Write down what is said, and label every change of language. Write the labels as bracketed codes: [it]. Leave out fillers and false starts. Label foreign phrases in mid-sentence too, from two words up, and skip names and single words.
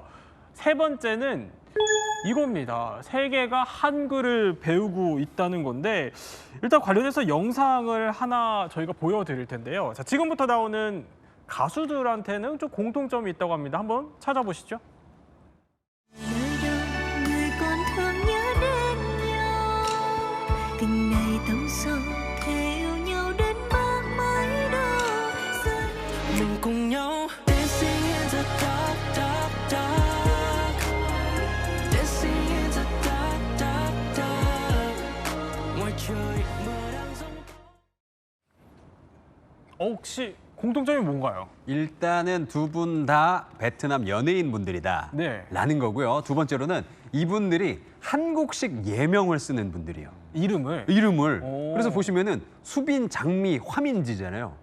[ko] 세 번째는 이겁니다. 세계가 한글을 배우고 있다는 건데 일단 관련해서 영상을 하나 저희가 보여드릴 텐데요. 자, 지금부터 나오는 가수들한테는 좀 공통점이 있다고 합니다. 한번 찾아보시죠. [vi] người còn thương nhớ đến nhau từng ngày tâm sự theo nhau đến bước mới đâu mình cùng nhau [en] dancing in the dark dark dark dancing in the dark dark dark [vi] ngoài trời mưa đang rông [ko] 혹시 공통점이 뭔가요? 일단은 두 분 다 베트남 연예인 분들이다 네. 라는 거고요. 두 번째로는 이분들이 한국식 예명을 쓰는 분들이에요. 이름을. 오. 그래서 보시면은 수빈, 장미, 화민지잖아요.